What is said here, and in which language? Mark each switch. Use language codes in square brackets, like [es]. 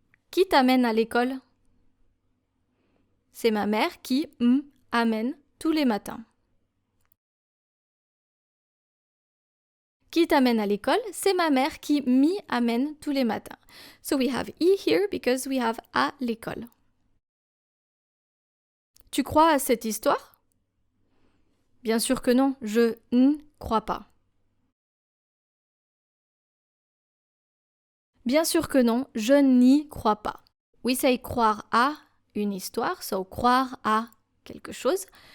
[fr] Qui t'amène à l'école? C'est ma mère qui amène tous les matins. Qui t'amène à l'école? C'est ma mère qui m'y amène tous les matins. [en] So we have I here because we have à l'école. [fr] Tu crois à cette histoire? Bien sûr que non, je ne crois pas. Bien sûr que non, je n'y crois pas. [en] We say [fr] croire à une histoire, so croire à quelque chose.